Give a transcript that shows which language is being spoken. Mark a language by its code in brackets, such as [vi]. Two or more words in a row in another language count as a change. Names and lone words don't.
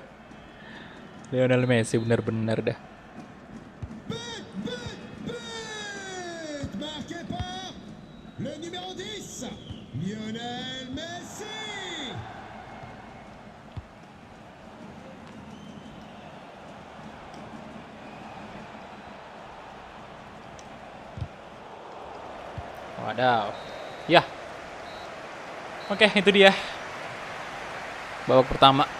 [id] Lionel Messi benar-benar dah. [fr] marqué par le numéro 10, Lionel Messi. [id] Wadaw. Ya. Oke, itu dia babak pertama.